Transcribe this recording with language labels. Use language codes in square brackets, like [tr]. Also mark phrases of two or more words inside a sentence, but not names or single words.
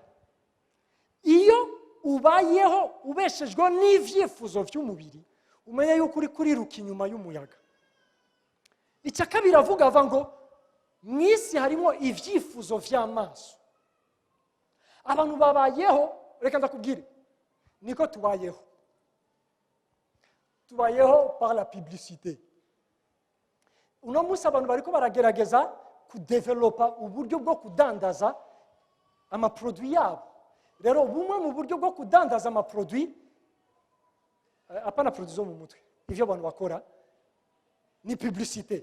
[rn] Iyo ubayeho ubeshejwe n'ivyifuzo vy'umubiri, umenye yuko uri kuriruka inyuma y'umuyaga. Icya kabiri avuga ngo mu isi harimo ivyifuzo vy'amaso. Abantu babayeho, reka ndakubwire, niko tubayeho. Tubayeho [fr] par la publicité. [rn] Uno munsi abantu bariko baragerageza kudevelopa uburyo bwo kudandaza amaproduit yabo. Rero bumwe mu buryo bwo kudandaza amaproduit, apana produit zo mu mutwe, ivyo abantu bakora ni publicité.